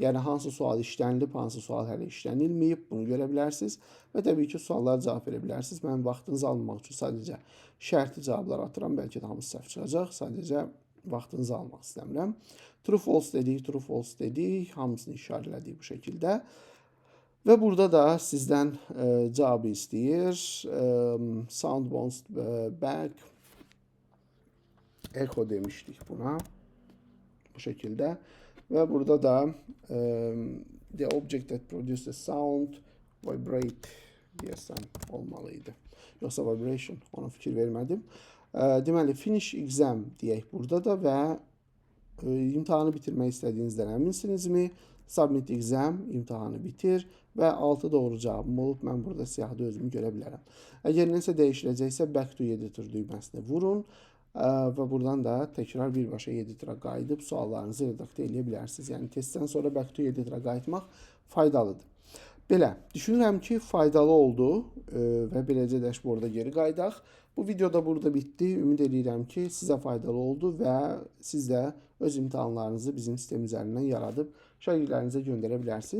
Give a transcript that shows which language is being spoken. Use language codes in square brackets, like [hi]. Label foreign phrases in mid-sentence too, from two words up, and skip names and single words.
[az] Yəni hansı sual işlənilib, hansı sual hələ işlənilməyib, bunu görə bilərsiniz və təbii ki, suallara cavab verə bilərsiniz. Mən vaxtınızı almamaq üçün sadəcə şərti cavablar atıram, bəlkə də hamısı səhv çıxacaq. Sadəcə vaxtınızı almaq istəmirəm. [en] True false [az] dedik, [en] true false [az] dedik, hamısını işarələdik bu şəkildə. Və burada da sizdən cavabı istəyir. [en] Sound bounce back. [az] Echo demişdik buna. Bu şəkildə. Və burada da [en] the object that produces sound vibrate [az] deyəsən olmalıydı. Yoxsa vibration, ona fikir vermədim. Deməli, [en] finish exam [az] deyək burada da və imtahanı bitirmək istədiyinizdən əminsinizmi? [en] Submit exam, [az] imtahanı bitir və 6 doğru cavabım olub. Mən burada siyahıda özümü görə bilərəm. Əgər nəsə dəyişiləcəksə, [en] back to editor [az] düyməsini vurun və buradan da təkrar birbaşa editora qayıdıb suallarınızı redaktə edə bilərsiniz. Yəni, testdən sonra [en] back to editora [az] qayıtmaq faydalıdır. Belə, düşünürəm ki, faydalı oldu və beləcə dashboarda geri qayıdaq. Bu video da burada bitdi. Ümid edirəm ki, sizə faydalı oldu və siz də öz imtahanlarınızı bizim sistem üzərindən yaradıb şagirdlərinizə göndərə bilərsiniz.